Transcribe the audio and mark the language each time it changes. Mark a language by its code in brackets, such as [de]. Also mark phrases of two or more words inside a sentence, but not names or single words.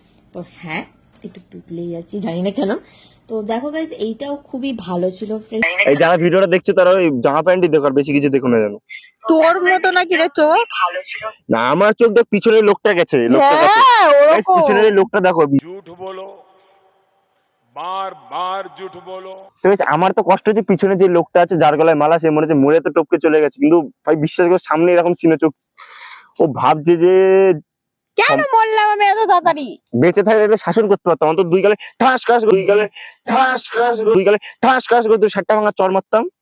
[bn] তো হ্যাঁ, একটু তুতলেই যাচ্ছি, জানি না কেন। তো দেখো গাইস, এইটাও খুবই ভালো ছিল। এই যারা ভিডিওটা দেখছো তারা ওই জামা প্যান্টই দেখো, আর বেশি কিছু দেখো না জানো। তোর মতো নাকি রে চোখ? না, আমার চোখ দেখ, পিছনের লোকটা গেছে, পিছনের লোকটা দেখো। [hi] झूठ बोलो, बार बार झूठ बोलो। [bn] আমার তো কষ্ট হচ্ছে, পিছনে যে লোকটা আছে যার গলায় মালা, সে মনে হচ্ছে মরে তো টপকে চলে গেছে। কিন্তু ভাই বিশ্বাস করো, সামনে এরকম সিনে চোখ। ও ভাবছে যে কেন বললাম আমি এত তাড়াতাড়ি? বেঁচে থাকলে এটা শাসন করতে পারতাম। অন্তত দুই গালে ঠাস খাস, দুই গালে ঠাস খাস, দুই গালে ঠাস খাস করে 7টা ভাঙা চড় মারতাম।